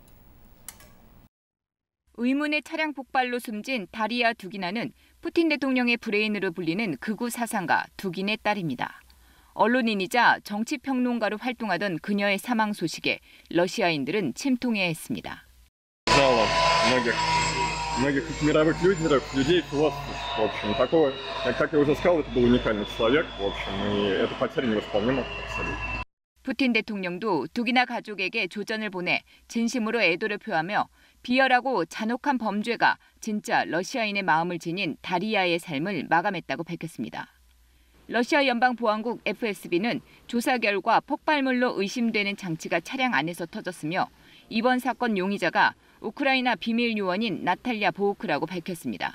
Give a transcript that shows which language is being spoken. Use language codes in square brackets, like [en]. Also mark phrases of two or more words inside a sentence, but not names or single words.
[ko] 의문의 차량 폭발로 숨진 다리아 두기나는 푸틴 대통령의 브레인으로 불리는 극우 사상가 두긴의 딸입니다. 언론인이자 정치평론가로 활동하던 그녀의 사망 소식에 러시아인들은 침통해했습니다. [ru] многих мировых людей, философов, в общем, такого, как я уже сказал, это был уникальный человек, в общем, и эта потеря невосполнима абсолютно. [ko] 푸틴 대통령도 두기나 가족에게 조전을 보내 진심으로 애도를 표하며 비열하고 잔혹한 범죄가 진짜 러시아인의 마음을 지닌 다리아의 삶을 마감했다고 밝혔습니다. 러시아 연방보안국 FSB는 조사 결과 폭발물로 의심되는 장치가 차량 안에서 터졌으며 이번 사건 용의자가 우크라이나 비밀 요원인 나탈랴 보우크라고 밝혔습니다.